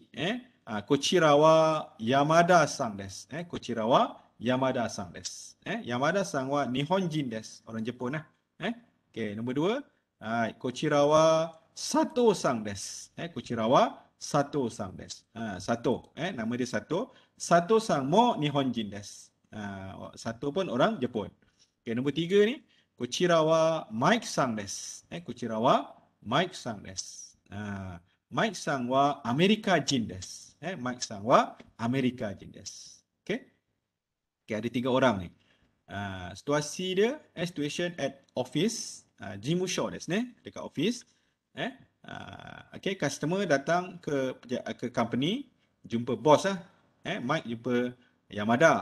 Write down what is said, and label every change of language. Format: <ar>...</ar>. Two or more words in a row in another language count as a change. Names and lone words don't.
<ja>こちらは Yamada さんです. こちらは Yamada さんです。Yamada さんは日本人です.</ja> <ms>Orang Jepun lah. Okey, nombor 2.</ms> <ja>こちらは Sato さんです。こちらは Sato さんです.</ja> <ms>Sato. Nama dia Sato.</ms> <ja>Sato さんも日本人です.</ja> <ms>Sato pun orang Jepun. Okey, nombor 3 ni.</ms> <ja>こちらは Mike さんです. こちらは Mike さんです。Mike さんはアメリカ人です. Mike さんはアメリカ人です.</ja> <ms>Okey. Okey, ada 3 orang ni. Situasi dia,</ms> <en>situation at office.</en> <ja>事務所ですね.</ja> <ms>Dekat office. Okey, customer datang ke company. Jumpa bos lah. Mike jumpa Yamada.</ms>